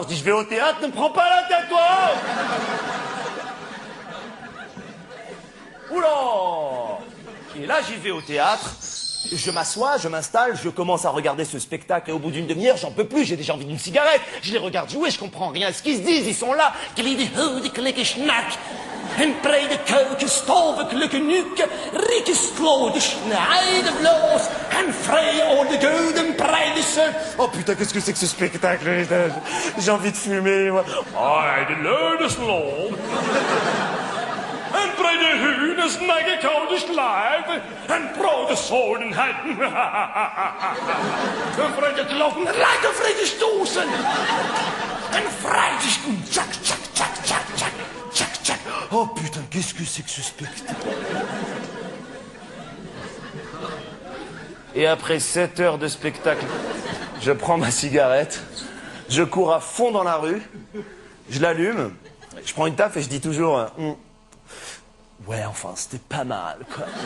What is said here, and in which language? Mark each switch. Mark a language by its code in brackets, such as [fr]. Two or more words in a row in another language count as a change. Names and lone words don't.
[fr] Je dis je vais au théâtre, ne me prends pas la tête toi. Oula! Et là, j'y vais au théâtre, je m'assois, je m'installe, je commence à regarder ce spectacle et au bout d'une demi-heure, j'en peux plus, j'ai déjà envie d'une cigarette. Je les regarde jouer, je comprends rien à ce qu'ils se disent, ils sont là. En brede keuken, stove, klukken, nuken, rieke slode, snijden bloos, en vrij over de gouden breide. Oh putain, qu'est-ce que c'est que ce spectacle? J'ai envie de fumer, moi. Heide leude sloop. En brede hunen, snijden koude slijven, en brode zodenheden. En vrede kloppen, lijken vrede stoßen. En vrije schoen, tjak, tjak, tjak, tjak, tjak. Oh putain, qu'est-ce que c'est que ce spectacle? Et après 7 heures de spectacle, je prends ma cigarette, je cours à fond dans la rue, je l'allume, je prends une taffe et je dis toujours ouais, enfin, c'était pas mal, quoi.